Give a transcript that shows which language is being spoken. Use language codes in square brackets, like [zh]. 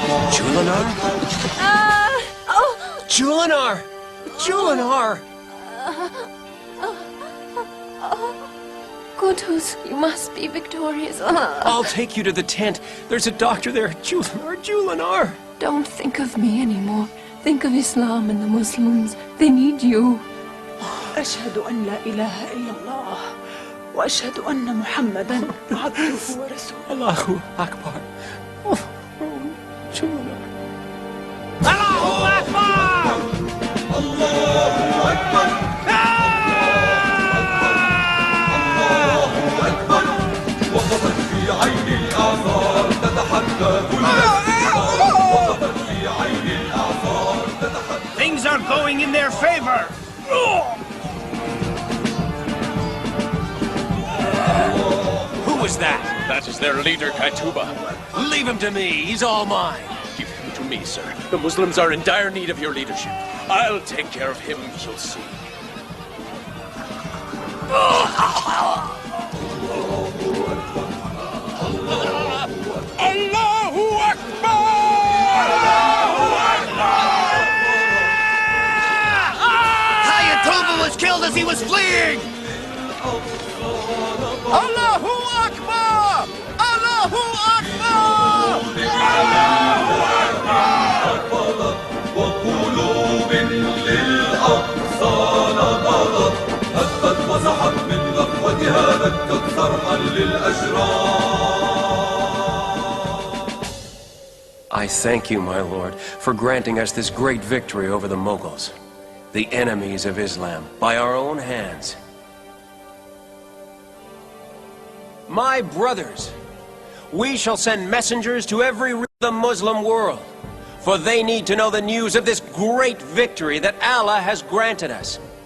[en] Julinar? Julinar! Julinar! Kotos, you must be victorious. I'll take you to the tent. There's a doctor there. Julinar, Julinar! Don't think of me anymore. Think of Islam and the Muslims. They need you. [ar] أشهد أن لا إله إلا الله وأشهد أن محمدا عبده ورسوله. Allahu Akbar. Julinar. Allahu Akbar! Allahu Akbar! Allahu Akbar! وقفت في عين الأعصار تتحدى كل وقفت في عين الأعصار تتحدى. [en] Things are going in their favor. Who was that? That is their leader, Kaituba. Leave him to me. He's all mine. Give him to me, sir. The Muslims are in dire need of your leadership. I'll take care of him, you'll see. [ar] Allahu Akbar! Allahu Akbar! [en] Hayatuba was killed as he was fleeing! [ar] Allahu Akbar! Allahu Akbar! Allahu Akbar! وقلوب للأقصى نبضت هبت وزحت من غفوتها دكت صرحا للأشرار [en] I thank you, my lord, for granting us this great victory over the Moguls, the enemies of Islam, by our own hands. My brothers, we shall send messengers to every region of the Muslim world, for they need to know the news of this great victory that Allah has granted us.